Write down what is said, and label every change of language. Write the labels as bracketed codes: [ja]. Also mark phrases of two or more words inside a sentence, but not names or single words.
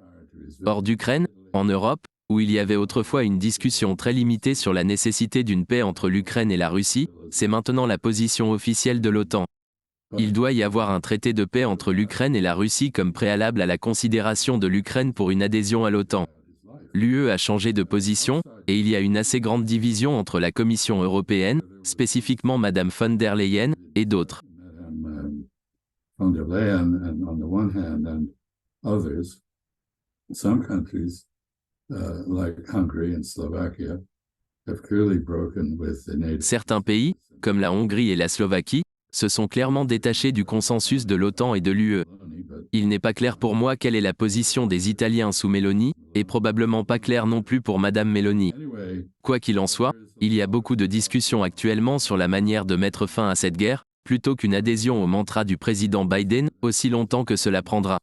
[fr] Hors d'Ukraine, en Europe, où il y avait autrefois une discussion très limitée sur la nécessité d'une paix entre l'Ukraine et la Russie, c'est maintenant la position officielle de l'OTAN. Il doit y avoir un traité de paix entre l'Ukraine et la Russie comme préalable à la considération de l'Ukraine pour une adhésion à l'OTAN. L'UE a changé de position, et il y a une assez grande division entre la Commission européenne, spécifiquement Mme von der Leyen, et d'autres. Von der Leyen, [en] and on the one hand, and others, some countries like Hungary and Slovakia have clearly broken with the NATO. [fr] Certains pays, comme la Hongrie et la Slovaquie, se sont clairement détachés du consensus de l'OTAN et de l'UE. Il n'est pas clair pour moi quelle est la position des Italiens sous Meloni, et probablement pas clair non plus pour Madame Meloni. Quoi qu'il en soit, il y a beaucoup de discussions actuellement sur la manière de mettre fin à cette guerre, plutôt qu'une adhésion au mantra du président Biden, aussi longtemps que cela prendra.